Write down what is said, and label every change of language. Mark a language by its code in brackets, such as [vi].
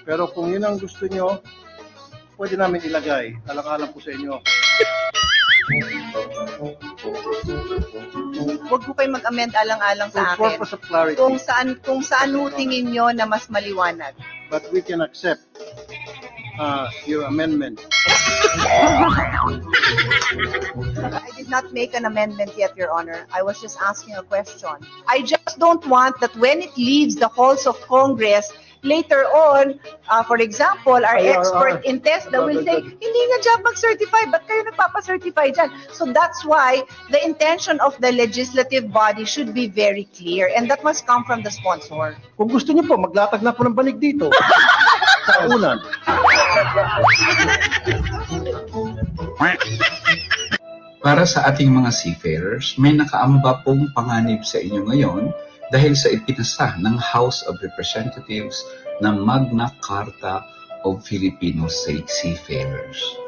[tl] Pero kung yun ang gusto nyo, pwede namin ilagay. Alang-alang po sa inyo. Huwag po kayo mag-amend alang-alang sa [en] For [tl] akin. [en] purpose of clarity. [tl] Kung saan ho tingin nyo na mas maliwanag. [en] But we can accept your amendment. I did not make an amendment yet, Your Honor. I was just asking a question. I just don't want that when it leaves the halls of Congress, later on, for example, our expert in TESDA will say, [tl] hindi nga job mag-certify, ba't kayo nagpapa-certify dyan? [en] So that's why the intention of the legislative body should be very clear, and that must come from the sponsor. [tl] Kung gusto nyo po, maglatag na po ng banig dito. Sa unan. Para sa ating mga seafarers, may nakaamba pong panganib sa inyo ngayon dahil sa ipinasa ng House of Representatives na Magna Carta of Filipino Seafarers.